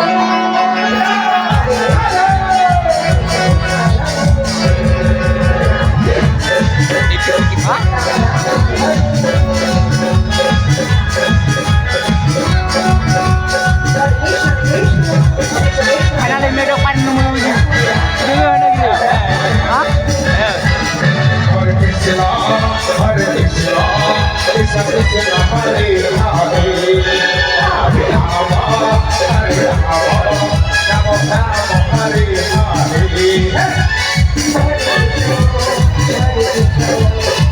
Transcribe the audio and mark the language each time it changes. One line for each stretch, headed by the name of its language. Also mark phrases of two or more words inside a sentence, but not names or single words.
Indonesian: Dikit-dikit, ah. Ada yang medokan nunggu-nunggu. Dulu ada gitu. Hah?
Sanskrit: Hare Krishna, Hare Krishna, Krishna Krishna, Hare Hare, Hare Rama, Hare Rama, Rama Rama, Hare Hare.